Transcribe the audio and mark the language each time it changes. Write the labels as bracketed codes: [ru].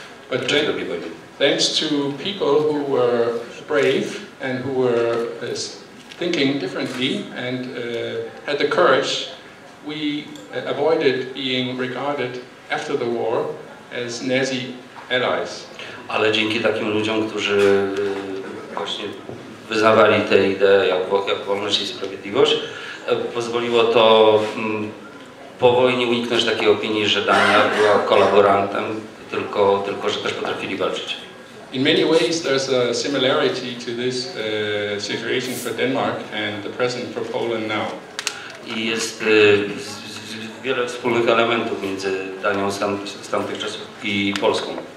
[en] But thanks to people who were brave and who were thinking differently and had the courage, we avoided being regarded after the war as Nazi allies. [pl] Ale dzięki takim ludziom, którzy właśnie wyznawali te idee jak wolność i sprawiedliwość, pozwoliło to po wojnie uniknąć takiej opinii, że Dania była kolaborantem, tylko że też potrafili walczyć. [en] In many ways there's a similarity to this situation for Denmark and the present for Poland now. [pl] I jest wiele wspólnych elementów między Danią z tamtych czasów i Polską.